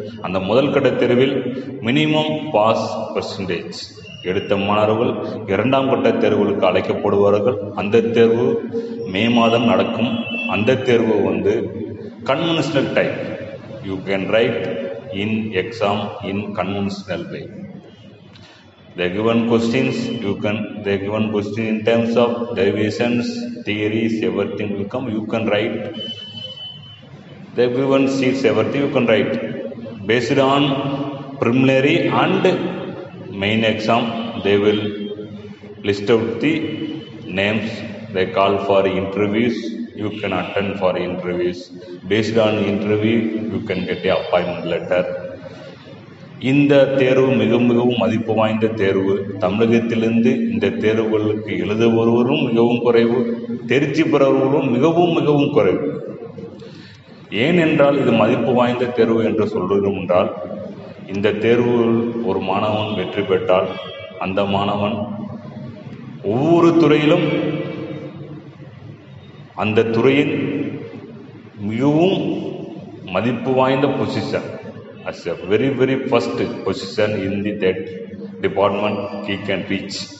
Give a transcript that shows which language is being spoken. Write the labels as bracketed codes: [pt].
[ta] அந்த முதல் கட்ட தேர்வில் மினிமம் பாஸ் பெர்சன்டேஜ் எடுத்த மாணவர்கள் 2ஆம் கட்ட தேர்வுகளுக்கு அழைக்கப்படுவார்கள். அந்த தேர்வு மே மாதம் நடக்கும். அந்த தேர்வு conventional type. [en] You can write in exam in conventional way. The given questions, the given question in terms of derivations, theories, everything will come. You can write. The given sheets, everything you can write. Based on preliminary and main exam, they will list out the names. They call for interviews. You can attend for interviews. Based on interview, you can get a appointment letter. [ta] இந்த தேர்வு மிகவும் மதிப்பு வாய்ந்த தேர்வு. தமிழகத்திலிருந்து இந்த தேர்வுகளுக்கு எழுத வருவரும் மிகவும் குறைவு, தேர்ச்சி பெறுவர்களும் மிகவும் குறைவு. ஏனென்றால் இது மதிப்பு வாய்ந்த தேர்வு என்று சொல்கிறோம் என்றால், இந்த தேர்வுகள் ஒரு மாணவன் வெற்றி பெற்றால் அந்த மாணவன் ஒவ்வொரு துறையிலும் அந்த துறையின் மிகவும் மதிப்பு வாய்ந்த position, [en] as a very first position in that department he can reach.